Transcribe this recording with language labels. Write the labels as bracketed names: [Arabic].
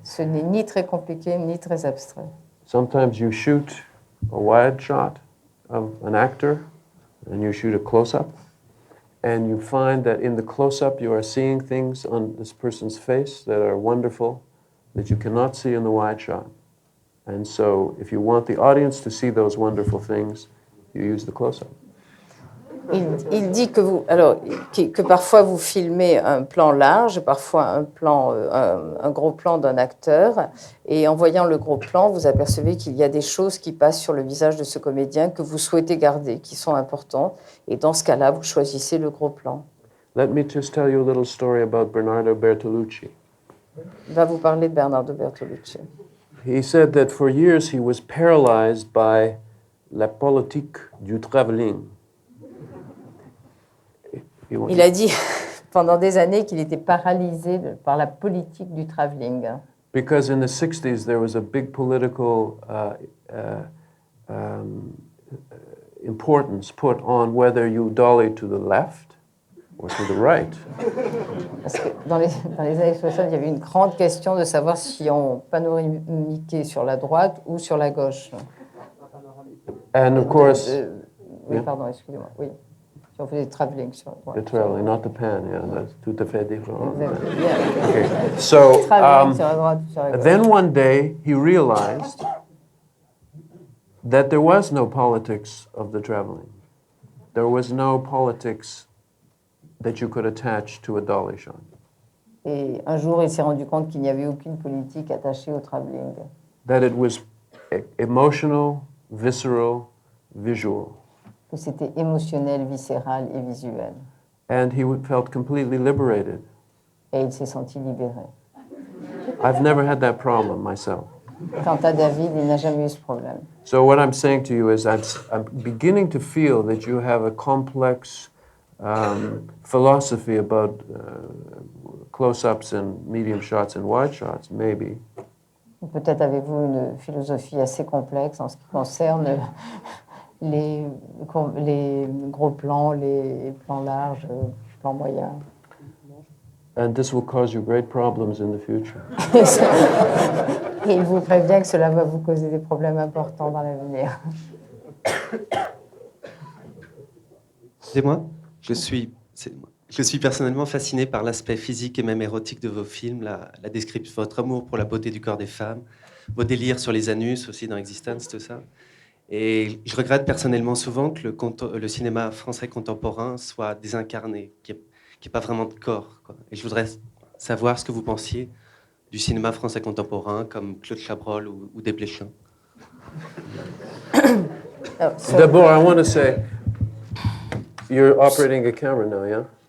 [French] Ce n'est ni très compliqué ni très abstrait. [English] Sometimes you shoot a wide shot of an actor, and you shoot a close-up, and you find that in the close-up you are seeing things on this person's face that are wonderful that you cannot see in the wide shot. And so if you want the audience to see those wonderful things, you use the close-up. [French] Il dit que parfois vous filmez un plan large, parfois un gros plan d'un acteur, et en voyant le gros plan, vous apercevez qu'il y a des choses qui passent sur le visage de ce comédien que vous souhaitez garder, qui sont importantes, et dans ce cas-là, vous choisissez le gros plan. [English] Let me just tell you a little story about Bernardo Bertolucci. [French] Il va vous parler de Bernardo Bertolucci. [English] He said that for years he was paralyzed by [French] la politique du travelling. Il a dit pendant des années qu'il était paralysé par la politique du travelling. [English] Because in the 60s there was a big political importance put on whether you dolly to the left or to the right. [French] Parce que dans les années 60, il y avait une grande question de savoir si on panoramiquait sur la droite ou sur la gauche. [English] And of course... [French] oui, [English] yeah. [French] pardon, excusez-moi, oui. Si on faisait du travelling sur la droite. [English] The traveling, not the pan, yeah, that's [French] tout à fait différent. [English] Exactly, yeah. Okay. So, [French] Travelling sur la droite ou sur la gauche. [English] then one day he realized that there was no politics of the traveling. There was no politics that you could attach to a dolly shot. [French] Et un jour, il s'est rendu compte qu'il n'y avait aucune politique attachée au travelling. [English] That it was emotional, visceral, visual. [French] Que c'était émotionnel, viscéral et visuel. [English] And he felt completely liberated. [French] Et il s'est senti libéré. [English] I've never had that problem myself. [French] Quant à David, il n'a jamais eu ce problème. [English] So what I'm saying to you is I'm beginning to feel that you have a complex philosophy about close-ups and medium shots and wide shots, maybe. [French] Peut-être avez-vous une philosophie assez complexe en ce qui concerne les gros plans, les plans larges, les plans moyens. [English] And this will cause you great problems in the future. [French] Et il vous prévient que cela va vous causer des problèmes importants dans l'avenir. C'est moi. Je suis personnellement fasciné par l'aspect physique et même érotique de vos films, la description, votre amour pour la beauté du corps des femmes, vos délires sur les anus aussi dans Existence, tout ça. Et je regrette personnellement souvent que le cinéma français contemporain soit désincarné, qu'il n'y ait pas vraiment de corps, quoi. Et je voudrais savoir ce que vous pensiez du cinéma français contemporain, comme Claude Chabrol ou Desplechin. D'abord, [English] I want to say, you're operating a camera now, yeah?